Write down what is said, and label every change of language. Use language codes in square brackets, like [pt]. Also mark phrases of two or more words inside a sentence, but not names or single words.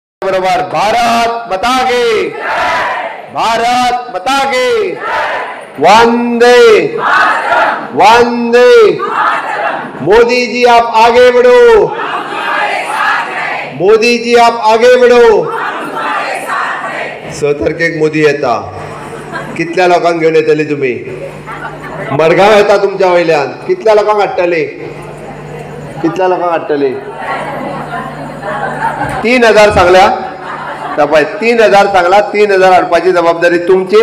[hi] बरोबर भारत माता की भारत माता की वंदे वंदे। मोदी जी आप आगे बढ़ो, मोदी जी आप आगे बढ़ो। [kok] 6 मोदी येता, कितल्या लोकांक घेऊन येतले तुम्ही? मडगांव येता तुमच्या वयल्यान, कितल्या लोकांक हाडटले? कितल्या लोकांक हाडटले? 3000 सांगल्या पळय, 3000 सांगला, 3000 हाडपाची जबाबदारी तुमची।